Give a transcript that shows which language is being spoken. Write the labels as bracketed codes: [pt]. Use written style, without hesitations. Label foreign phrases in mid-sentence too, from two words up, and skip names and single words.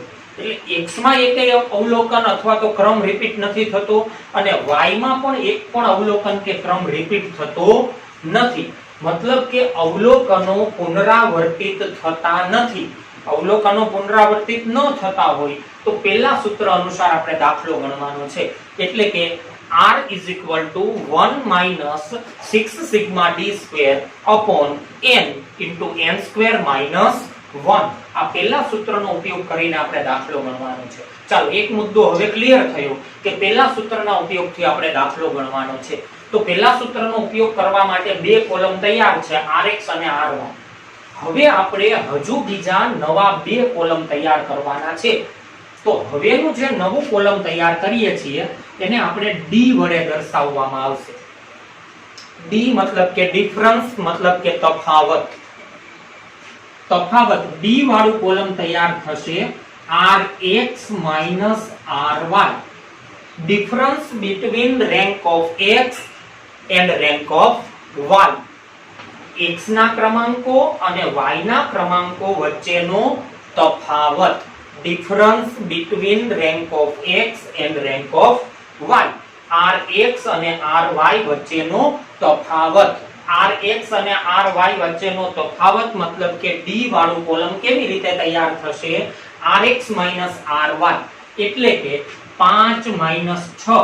[gu] એટલે x માં એકેય અવલોકન અથવા તો ક્રમ રિપીટ નથી થતો અને y માં પણ એક પણ અવલોકન કે ક્રમ રિપીટ થતો નથી. મતલબ કે અવલોકનો પુનરાવર્તિત થતા નથી. અવલોકનો પુનરાવર્તિત ન થતા હોય તો પહેલા સૂત્ર અનુસાર આપણે દાખલો ગણવાનો છે. એટલે કે [en] r is equal to 1 - 6 sigma d square upon n into n square minus 1. [gu] આ પહેલા સૂત્રનો ઉપયોગ કરીને આપણે દાખલો ગણવાનો છે. ચાલો એક મુદ્દો હવે ક્લિયર થયો કે પહેલા સૂત્રના ઉપયોગથી આપણે દાખલો ગણવાનો છે. તો પહેલા સૂત્રનો ઉપયોગ કરવા માટે બે કોલમ તૈયાર છે rx અને ry. હવે આપણે હજુ બીજા નવા બે કોલમ તૈયાર કરવાના છે. તો હવેનું જે નવું કોલમ તૈયાર કરીએ છીએ એને આપણે d વડે દર્શાવવામાં આવશે. d મતલબ કે ડિફરન્સ, મતલબ કે તફાવત. તફાવત d વાળું કોલમ તૈયાર થશે rx - ry. [en] difference between rank of x and rank of y. [gu] x ના ક્રમાંકો અને y ના ક્રમાંકો વચ્ચેનો તફાવત. [en] difference between rank of x and rank of y. [gu] rx અને ry વચ્ચેનો તફાવત. rx અને ry વચ્ચેનો તફાવત મતલબ કે d વાળું કોલમ કેવી રીતે તૈયાર થશે? rx - ry એટલે કે 5 - 6.